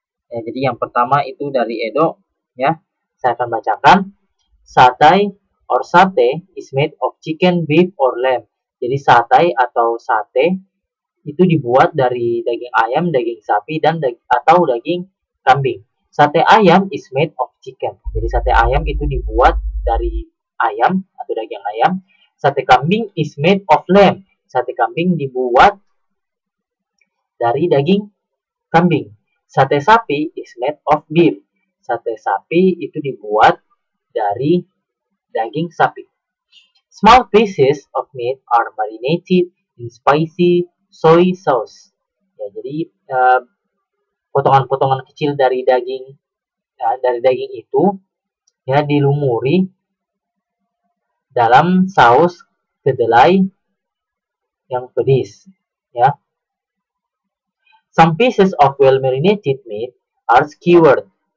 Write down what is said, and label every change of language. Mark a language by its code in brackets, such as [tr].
[id] Ya, jadi yang pertama itu dari Edo, ya. Saya akan bacakan. [en] Satay or sate is made of chicken, beef or lamb. [id] Jadi satay atau sate itu dibuat dari daging ayam, daging sapi dan atau daging kambing. [en] Sate ayam is made of chicken. [id] Jadi sate ayam itu dibuat dari ayam atau daging ayam. [en] Sate kambing is made of lamb. [id] Sate kambing dibuat dari daging kambing. [en] Sate sapi is made of beef. [id] Sate sapi itu dibuat dari daging sapi. [en] Small pieces of meat are marinated in spicy soy sauce. [id] Ya, jadi potongan-potongan kecil dari daging itu ya dilumuri dalam saus kedelai yang pedas, ya. [en] Some pieces of well marinated meat are skewered.